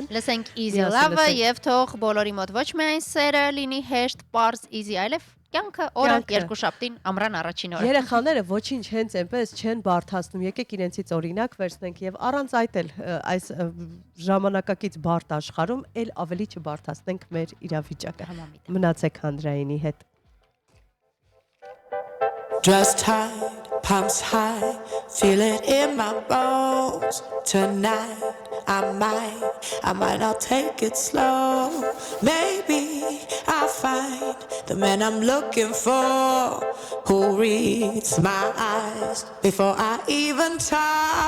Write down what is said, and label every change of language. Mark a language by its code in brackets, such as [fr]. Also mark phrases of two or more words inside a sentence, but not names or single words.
[hy] Լսենք Easy Love-ը եւ թող բոլորի մոտ ոչ միայն սերը լինի հեշտ, པարզ, easy, այլև կյանքը օրը երկուշաբթին ամռան առաջին օրը։ Երեխաները ոչինչ հենց այնպես չեն բարթացնում։ Եկեք իրենցից օրինակ վերցնենք եւ առանց այդ էլ այս ժամանակակից բարդ աշխարհում էլ ավելի չբարթացնենք մեր իրավիճակը։ Մնացեք Հանրայինի հետ։ [en] Dressed tight, pumps high, feel it in my bones. Tonight, I might not take it slow. Maybe I'll find the man I'm looking for, who reads my eyes before I even talk.